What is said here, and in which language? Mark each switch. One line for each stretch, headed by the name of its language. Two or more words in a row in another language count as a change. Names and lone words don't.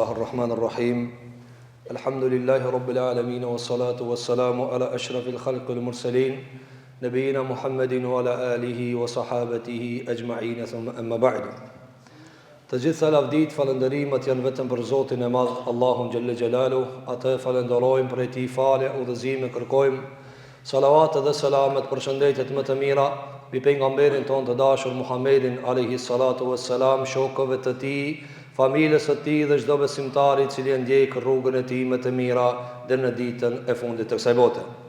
Arabic: الرحمن الرحيم الحمد لله رب العالمين والصلاة والسلام على أشرف الخلق المرسلين نبينا محمد وعلى آله وصحابته أجمعين ثم أما بعد.
Albanian: Të gjitha lavdit, falëndërimet janë vetëm për Zotin e Madh, Allahun
Arabic: جل جلاله.
Albanian: Atë falenderojmë, për e ti fale, udhëzime kërkojmë. Salavat dhe selamet për shëndetet më të mira mbi pejgamberin ton të dashur Muhammedin
Arabic: عليه الصلاة والسلام,
Albanian: shokëve të tij, familjes së tij dhe çdo besimtari i cili ndjek rrugën e tij më të mira deri në ditën e fundit të kësaj bote.